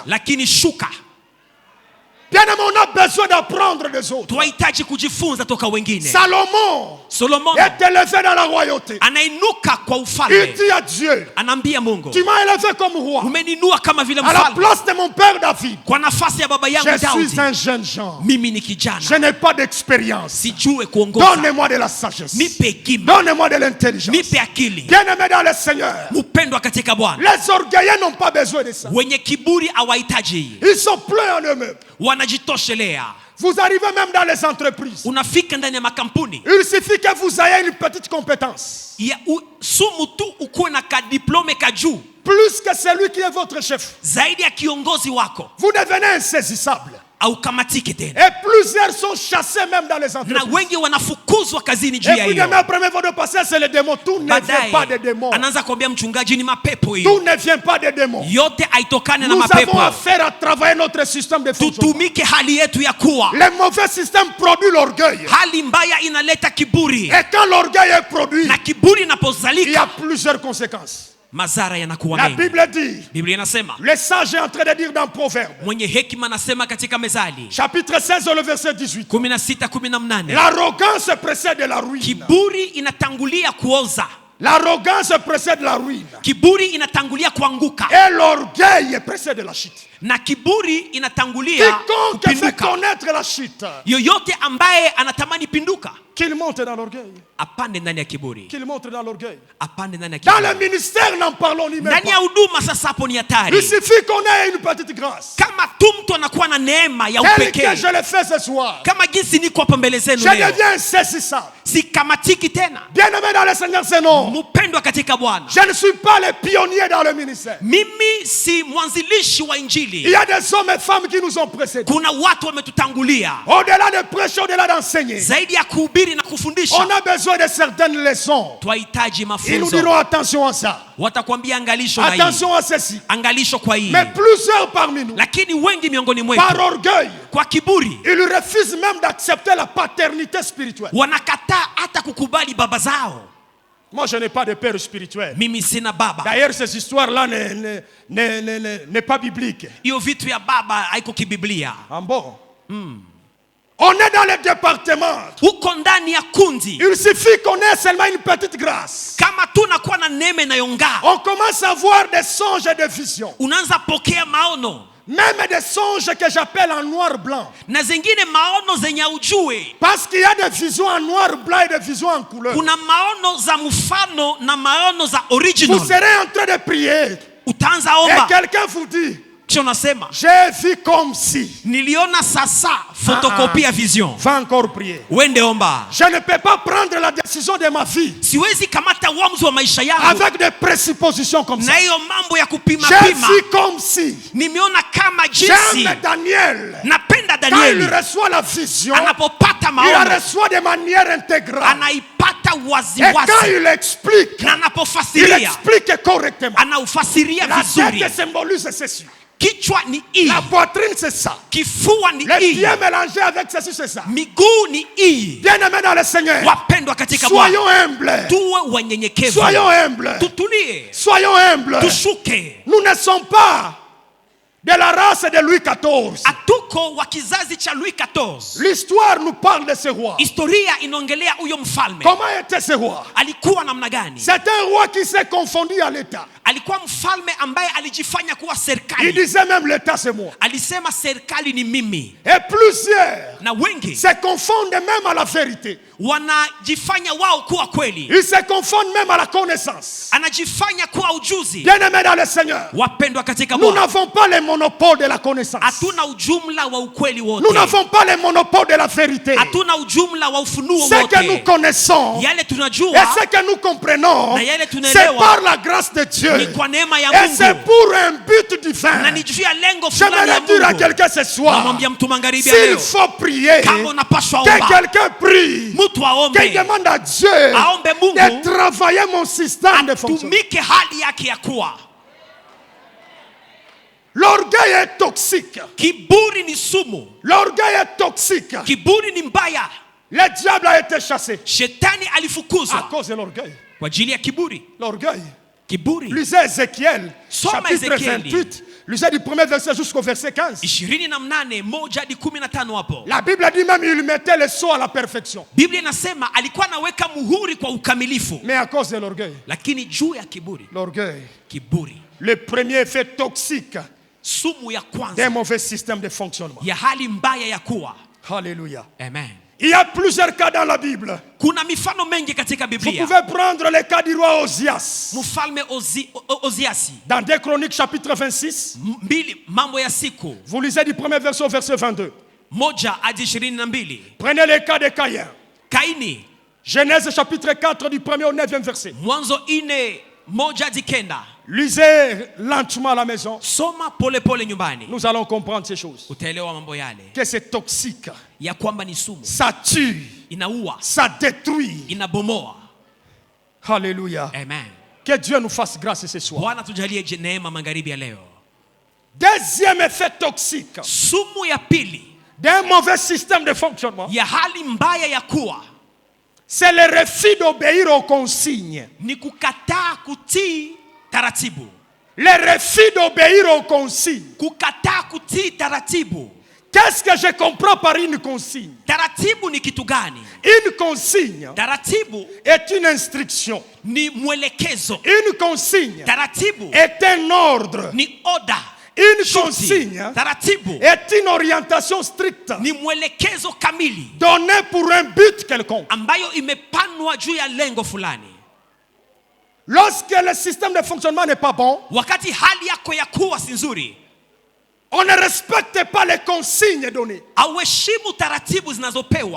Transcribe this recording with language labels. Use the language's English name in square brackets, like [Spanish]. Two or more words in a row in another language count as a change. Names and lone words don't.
[Swahili] lakini shuka. [French] Bien aimé, on a besoin d'apprendre des autres. [Swahili] Tunahitaji kujifunza toka wengine. [French] Salomon [Swahili] Solomon [French] est élevé dans la royauté. [Swahili] anainuka kwa [French] Il [Swahili] ufalme, [French] dit à Dieu, [Swahili] anaambia Mungu, [French] tu m'as élevé comme roi. [Swahili] umeninua kama vile [French] À la [Swahili] mfalme [French] place de mon père David, [Swahili] kwa nafasi ya baba yangu [French] je suis [Swahili] Daudi. [French] un jeune Jean. [Swahili] Mimi ni [French] Je [Swahili] kijana, [French] n'ai pas d'expérience. [Swahili] sijue kuongoza. [French] Donnez-moi de la sagesse. [Swahili] Nipe hekima, [French] Donnez-moi de l'intelligence. [Swahili] nipe akili. [French] Bien-aimé dans le Seigneur, [Swahili] Mpendwa katika Bwana, [French] les orgueilleux n'ont pas besoin de ça. [Swahili] wenye kiburi hawahitaji, [French] Ils sont pleins en eux-mêmes. [Swahili] wanajitoshelea. [French] Vous arrivez même dans les entreprises. [Swahili] Unafika ndani ya makampuni [French] Il suffit que vous ayez une petite compétence. [Swahili] sumu tu ukuwe na kadiplome ka juu [French] Plus que celui qui est votre chef. [Swahili] zaidi ya kiongozi wako, [French] Vous devenez insaisissable. [Swahili] haukamatiki tena, [French] Et plusieurs sont chassés même dans les [Swahili] na [French] entreprises. [Swahili] wengi wanafukuzwa kazini juu [French] Et [Swahili] ya [French] puis [Swahili] hiyo. [French] demain, après votre passé, c'est les démons. Tout ne vient pas des [Swahili] Baadaye [French] démons. [Swahili] anaanza kuambia mchungaji, ni mapepo [French] Tout [Swahili] hiyo, [French] ne vient pas des démons. [Swahili] yote haitokane na [French] Nous avons [Swahili] mapepo. [French] affaire à travailler notre système de fonctionnement. [Swahili] Tutumike hali yetu ya kuwa, [French] Le mauvais système produit l'orgueil. [Swahili] hali mbaya inaleta kiburi, [French] Et quand l'orgueil est produit, [Swahili] na kiburi [French] il y [Swahili] inapozalika [French] a plusieurs conséquences. [Swahili] madhara yanakuwa [French] La [Swahili] mengi. [French] Bible dit, [Swahili] Biblia inasema, [French] le sage est en train de dire dans Proverbe, [Swahili] mwenye hekima anasema katika Mezali [French] chapitre 16, le verset 18, [Swahili] 16:18, [French] l'arrogance précède la ruine. [Swahili] kiburi inatangulia kuoza. [French] L'arrogance précède la ruine. [Swahili] Kiburi inatangulia kuanguka. [French] Et l'orgueil précède la chute. [Swahili] Na kiburi inatangulia kupinduka. [French] Quiconque fait connaître la chute, [Swahili] yoyote ambaye anatamani pinduka, [French] qu'il monte dans l'orgueil. [Swahili] Apande ndani ya kiburi. [French] Qu'il monte dans l'orgueil. [Swahili] Apande ndani ya kiburi. [French] Dans le ministère, n'en parlons ni même pas. [Swahili] Ndani ya huduma sasa hapo ni hatari. [French] Il suffit qu'on ait une petite grâce. [Swahili] Kama tu mtu anakuwa na neema ya upekee. [French] Tel que je le fais ce soir. [Swahili] Kama jinsi niko hapa mbele zenu leo. [French] Je deviens insaisissable. [Swahili] Sikamatiki tena. [French] Bien-aimé dans le Seigneur, c'est non. [Swahili] Mpendwa katika Bwana. [French] Je ne suis pas le pionnier dans le ministère. [Swahili] Mimi si mwanzilishi wa injili. [French] Il y a des hommes et femmes qui nous ont précédés. [Swahili] Kuna watu wametutangulia. [French] Au-delà de prêcher, au-delà d'enseigner. [Swahili] Zaidi ya kuhubiri na kufundisha. [French] On a besoin de certaines leçons. [Swahili] Twahitaji mafunzo. [French] Ils nous diront attention à ça. [Swahili] Watakwambia angalisho na hii. [French] Attention à ceci. [Swahili] Angalisho kwa hii. [French] Mais plusieurs parmi nous, [Swahili] lakini wengi miongoni mwetu, [French] par orgueil, [Swahili] kwa kiburi, [French] ils refusent même d'accepter la paternité spirituelle. [Swahili] Wanakataa hata kukubali baba zao. [French] Moi, je n'ai pas de père spirituel. [Swahili] Mimi sina baba. [French] D'ailleurs, ces histoires-là n'est pas biblique. [Swahili] Hiyo vitu ya baba haiko kibiblia. [French] Ah bon? On est dans le département. [Swahili] Uko ndani ya kundi. [French] Il suffit qu'on ait seulement une petite grâce. [Swahili] Kama tunakuwa na neema inayong'aa. [French] On commence à voir des songes et des visions. [Swahili] Unaanza pokea maono. [French] Même des songes que j'appelle en noir-blanc. [Swahili] Na zingine maono zenye ujue. [French] Parce qu'il y a des visions en noir-blanc et des visions en couleur. [Swahili] Kuna maono za mfano na maono za original. [French] Vous serez en train de prier. [Swahili] Utaanza omba. [French] Et quelqu'un vous dit, j'ai vu comme si. [Swahili] Niliona sasa photocopie ya vision. [French] Va encore prier. [Swahili] Wende omba. [French] Je ne peux pas prendre la décision de ma vie. [Swahili] Siwezi kamata uamuzi wa maisha yangu. [French] Avec des présuppositions comme ça. [Swahili] Na hiyo mambo ya kupima [French] j'ai [Swahili] pima. [French] vu comme si. [Swahili] Nimeona kama jinsi. [French] J'aime Daniel. [Swahili] Napenda Daniel. [French] Quand il reçoit la vision. [Swahili] Anapopata maono. [French] Il la reçoit de manière intégrale. [Swahili] Anaipata wazi [French] et [Swahili] wazi. [French] quand il explique. [Swahili] Na anapofasiria. [French] Il explique correctement. [Swahili] Anaufasiria vizuri. [French] La tête symbolise ceci. [Swahili] Kichwa ni hii. [French] La poitrine c'est ça. [Swahili] Kifua ni hii. [French] Les pieds mélangés avec ceci c'est ça. [Swahili] Miguu ni hii. [French] Bien-aimés dans le Seigneur. [Swahili] Wapendwa katika Bwana. [French] Soyons humbles. [Swahili] Tuwe wanyenyekevu. [French] Soyons humbles. [Swahili] Tutulie. [French] Soyons humbles. [Swahili] Tushuke. [French] Nous ne sommes pas de la race de Louis XIV. [Swahili] Atuko wa kizazi cha Louis XIV. [French] L'histoire nous parle de ce roi. [Swahili] Historia inaongelea huyo mfalme. [French] Comment était ce roi? [Swahili] Alikuwa namna gani? [French] C'est un roi qui s'est confondu à l'état. [Swahili] Alikuwa mfalme ambaye alijifanya kuwa serikali. [French] Il disait même l'état c'est moi. [Swahili] Alisema serikali ni mimi. [French] Et plusieurs [Swahili] na wengi [French] se confondent même à la vérité. [Swahili] Wanajifanya wao kuwa kweli. [French] Ils se confondent même à la connaissance. [Swahili] Anajifanya kuwa ujuzi. [French] Bien-aimés dans le Seigneur. [Swahili] Wapendwa katika [French] Nous [Swahili] Bwana. [French] n'avons pas le monopole de la connaissance. [Swahili] Hatuna ujumla wa ukweli wote. [French] Nous n'avons pas le monopole de la vérité. [Swahili] Hatuna ujumla wa ufunuo wote. [French] Ce que nous connaissons [Swahili] yale tunajua, [French] et ce que nous comprenons, [Swahili] na yale [French] c'est par la grâce de Dieu. [Swahili] Ni kwa neema ya [French] et [Swahili] Mungu. [French] c'est pour un but divin. [Swahili] Na ni juu ya lengo [French] Je [Swahili] fulani ya [French] vais dire à [Swahili] Mungu. [French] quelqu'un ce soir, [Swahili] Namwambia mtu magharibi [French] s'il [Swahili] leo, [French] faut prier, [Swahili] kama unapaswa [French] que [Swahili] omba, [French] quelqu'un prie, [Swahili] mtu aombe, [French] qu'il demande à Dieu [Swahili] aombe Mungu [French] de travailler mon système de fonctionnement. [Swahili] atumike hali yake ya kuwa. [French] L'orgueil est toxique. [Swahili] Kiburi ni sumu. [French] L'orgueil est toxique. [Swahili] Kiburi ni mbaya. [French] Le diable a été chassé. [Swahili] Shetani alifukuzwa [French] à cause de l'orgueil. [Swahili] Kwa ajili ya kiburi. [French] L'orgueil. [Swahili] Kiburi. [French] Lisez Ézéchiel, [Swahili] Soma [French] chapitre [Swahili] Ezekieli. [French] 28. Lisez du premier verset jusqu'au verset 15. [Swahili] 28 moja hadi 15 hapo. [French] La Bible dit même il mettait le sceau à la perfection. [Swahili] Biblia inasema alikuwa anaweka muhuri kwa ukamilifu. [French] Mais à cause de l'orgueil. [Swahili] Lakini juu ya kiburi. [French] L'orgueil. [Swahili] Kiburi. [French] Le premier effet toxique [Swahili] sumu ya kwanza [French] d'un mauvais système de fonctionnement. [Swahili] Ya hali mbaya ya kuwa. [French] Alléluia. [Swahili] Amen. [French] Il y a plusieurs cas dans la Bible. [Swahili] Kuna mifano mengi katika Biblia. [French] Vous pouvez prendre le cas du roi Ozias. [Swahili] Mfalme Oziasi. [French] Dans 2 Chroniques chapitre 26. [Swahili] Mambo ya siku. [French] Vous lisez du premier verset au verset 22. [Swahili] Moja hadi 22. [French] Prenez le cas de Caïn. [Swahili] Kaini. [French] Genèse chapitre 4 du 1er au 9e verset. [Swahili] Mwanzo 4 moja hadi 9. [French] Lisez lentement à la maison. [Swahili] Soma pole pole nyumbani. [French] Nous allons comprendre ces choses. [Swahili] Utaelewa mambo yale. [French] Que c'est toxique. [Swahili] Ya kwamba ni sumu. [French] Ça tue. [Swahili] Inaua. [French] Ça détruit. [Swahili] Inabomoa. [French] Alléluia. [Swahili] Amen. [French] Que Dieu nous fasse grâce ce soir. [Swahili] Bwana tujalie neema magharibi ya leo. [French] Deuxième effet toxique. [Swahili] Sumu ya pili. [French] D'un mauvais système de fonctionnement. [Swahili] Ya hali mbaya ya kuwa. [French] C'est le refus d'obéir aux consignes. [Swahili] Ni kukataa kutii taratibu. [French] Le refus d'obéir aux consignes. [Swahili] Kukataa kutii taratibu. [French] Qu'est-ce que je comprends par une consigne? [Swahili] Taratibu ni kitu gani? [French] Une consigne [Swahili] Taratibu [French] est une instruction. [Swahili] Ni mwelekezo. [French] Une consigne [Swahili] Taratibu [French] est un ordre. [Swahili] Ni order. [French] Une consigne [Swahili] taratibu [French] est une orientation stricte [Swahili] ni mwelekezo kamili [French] donnée pour un but quelconque. [Swahili] Ambayo imepanwa juu ya lengo fulani. [French] Lorsque le système de fonctionnement n'est pas bon, [Swahili] wakati hali yako ya kuwa si nzuri, [French] on ne respecte pas les consignes données. [Swahili] Hauheshimu taratibu zinazopewa.